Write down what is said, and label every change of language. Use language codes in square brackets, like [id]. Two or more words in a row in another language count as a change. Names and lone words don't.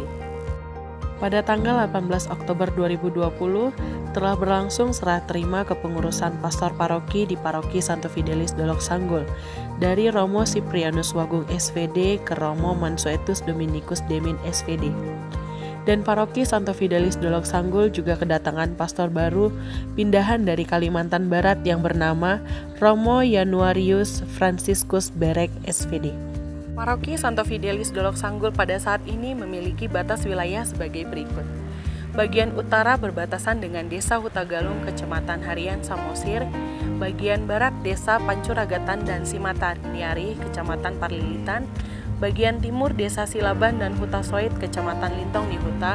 [id] Pada tanggal 18 Oktober 2020 telah berlangsung serah terima kepengurusan pastor paroki di Paroki Santo Fidelis Dolok Sanggul dari Romo Cyprianus Wagung SVD ke Romo Mansuetus Dominikus Demin SVD. Dan Paroki Santo Fidelis Dolok Sanggul juga kedatangan pastor baru pindahan dari Kalimantan Barat yang bernama Romo Januarius Franciscus Berek SVD. Paroki Santo Fidelis Dolok Sanggul pada saat ini memiliki batas wilayah sebagai berikut. Bagian utara berbatasan dengan Desa Hutagalung, Kecamatan Harian Samosir. Bagian barat Desa Pancuragatan dan Simataniari, Kecamatan Parlilitan. Bagian timur Desa Silaban dan Huta Soit, Kecamatan Lintong di Huta.